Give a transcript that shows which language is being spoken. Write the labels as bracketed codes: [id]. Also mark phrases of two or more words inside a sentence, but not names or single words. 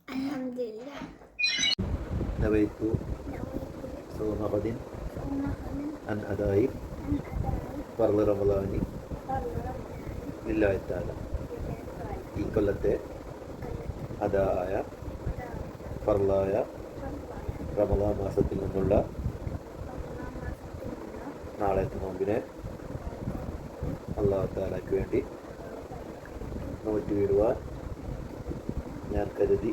[ar] نويت صوم غد عن أداء فرض رمضان لله تعالى. [ml] ഈ കൊല്ലത്തെ അദായ ഫർളായ റമദാൻ മാസത്തിൽ നിന്നുള്ള നാളത്തെ നോമ്പിനെ അല്ലാഹു തആലയ്ക്ക് വേണ്ടി നോറ്റ് വീടുവാൻ ഞാൻ കരുതി.